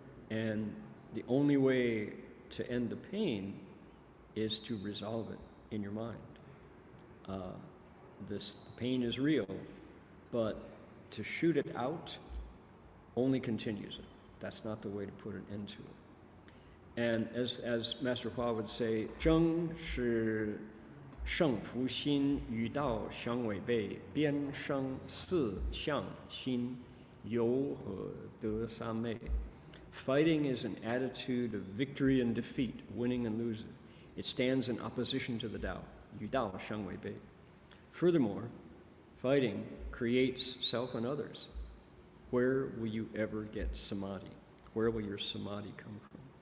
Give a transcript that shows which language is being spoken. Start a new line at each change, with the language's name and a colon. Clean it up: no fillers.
English: And the only way to end the pain is to resolve it in your mind. the pain is real, but to shoot it out only continues it. That's not the way to put an end to it. And as Master Hua would say,
Chinese: 争是胜负心与道相违背，边生四相心由和得三昧.
English: Fighting is an attitude of victory and defeat, winning and losing. It stands in opposition to the Tao,
Chinese: 与道相违背.
English: Furthermore, fighting creates self and others. Where will you ever get samadhi? Where will your samadhi come from?